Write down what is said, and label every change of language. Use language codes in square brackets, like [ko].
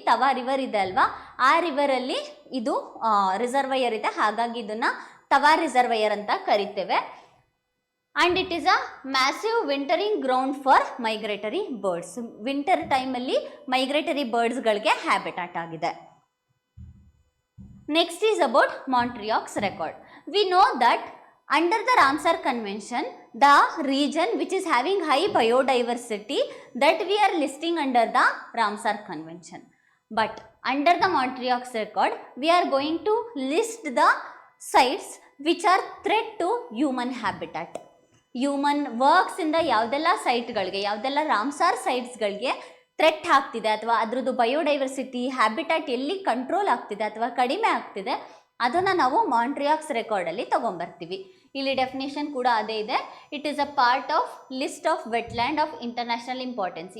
[kn] ತವಾ river ಇದೆ ಅಲ್ವಾ, ಆ ರಿವರಲ್ಲಿ ಇದು ರಿಸರ್ವಯರ್ ಇದೆ, ಹಾಗಾಗಿ ಇದನ್ನು ತವಾ ರಿಸರ್ವಯರ್ ಅಂತ ಕರಿತೇವೆ. [en] And it is a massive wintering ground for migratory birds. [kn] Winter ಟೈಮಲ್ಲಿ ಮೈಗ್ರೇಟರಿ ಬರ್ಡ್ಸ್ಗಳಿಗೆ ಹ್ಯಾಬಿಟ್ಯಾಟ್ ಆಗಿದೆ. [en] Next is about Montreux record. We know that under the Ramsar convention, the region which is having high biodiversity that we are listing under the Ramsar Convention. But under the Montreux Record, we are going to list the sites which are threat to human habitat. [kn] Human ವರ್ಕ್ಸಿಂದ ಯಾವುದೆಲ್ಲ ಸೈಟ್ಗಳಿಗೆ, ಯಾವುದೆಲ್ಲ Ramsar ಸೈಟ್ಸ್ಗಳಿಗೆ threat ಆಗ್ತಿದೆ ಅಥವಾ ಅದರದ್ದು biodiversity habitat ಎಲ್ಲಿ control ಆಗ್ತಿದೆ ಅಥವಾ ಕಡಿಮೆ ಆಗ್ತಿದೆ, ಅದನ್ನು ನಾವು ಮಾಂಟ್ರಿಯಾಕ್ಸ್ ರೆಕಾರ್ಡಲ್ಲಿ ತೊಗೊಂಬರ್ತೀವಿ. ಇಲ್ಲಿ ಡೆಫಿನೇಷನ್ ಕೂಡ ಅದೇ ಇದೆ. [en] It is a part of list of wetland of international importance.